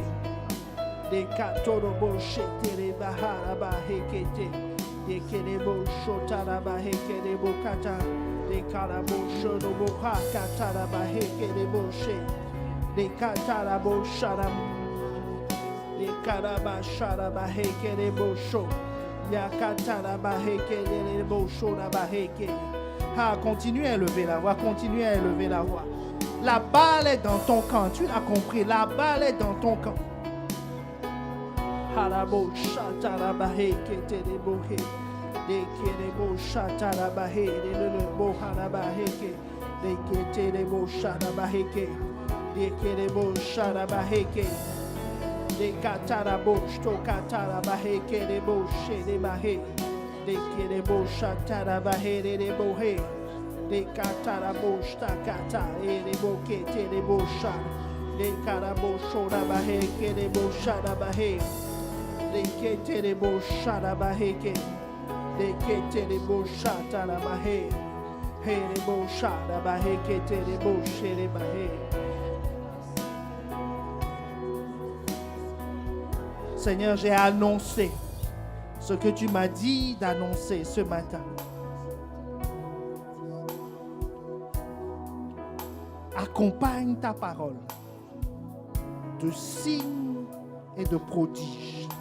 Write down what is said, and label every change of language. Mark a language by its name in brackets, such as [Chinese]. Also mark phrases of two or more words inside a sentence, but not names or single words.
[French] de katorobo shetere baharabaheke de kerebo shotarabaheke de bokata de karabo shorobo hakatarabaheke de boshe Les katarabo sharam. Les karaba sharaba heke les bosho. Ya kataraba heke les bosho naba heke. Ah, continue à élever la voix, continue à élever la voix. La balle est dans ton camp, tu l'as compris, la balle est dans ton camp. Harabo shataraba heke telebo he. De kerebo shataraba he, de lebo haraba heke. De ketelebo sharaba heke. De kerebo sharaba heke. De katarabo sto kataraba heke lebo shereba he. De kerebo shataraba he lebo he. De katarabo sta kata lebo kete lebo shar. De karabo shoraba heke lebo sharaba he. De kete lebo sharaba heke. De kete lebo shataraba he. He lebo sharaba he kete lebo shereba he. Seigneur, j'ai annoncé ce que tu m'as dit d'annoncer ce matin. Accompagne ta parole de signes et de prodiges.